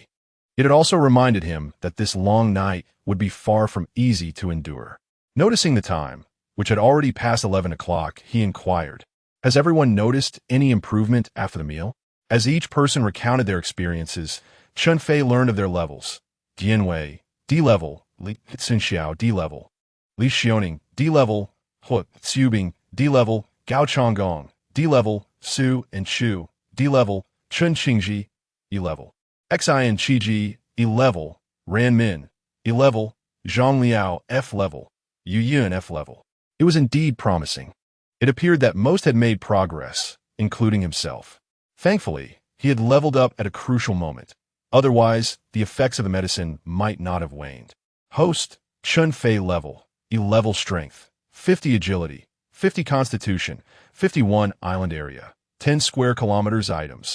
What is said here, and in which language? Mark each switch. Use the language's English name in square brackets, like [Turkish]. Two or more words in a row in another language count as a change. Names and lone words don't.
[English] It had also reminded him that this long night would be far from easy to endure. Noticing the time, which had already passed 11 o'clock, he inquired, "Has everyone noticed any improvement after the meal?" As each person recounted their experiences, Chen Fei learned of their levels. Dianwei, D-level; Li Xinxiao, D-level; Li Xioning, D-level; Hu Xubing, D-level; Gao Chonggong, D-level; Su and Chu, D-level; Chen Qingji, E-level; Xin Qiji, E-level; Ran Min, E-level; Zhang Liao, F-level; Yu Yun, F-level. It was indeed promising. It appeared that most had made progress, including himself. Thankfully, he had leveled up at a crucial moment. Otherwise, the effects of the medicine might not have waned. Host, Chen Fei level, E-level strength, 50 agility, 50 constitution, 51 island area, 10 square kilometers items.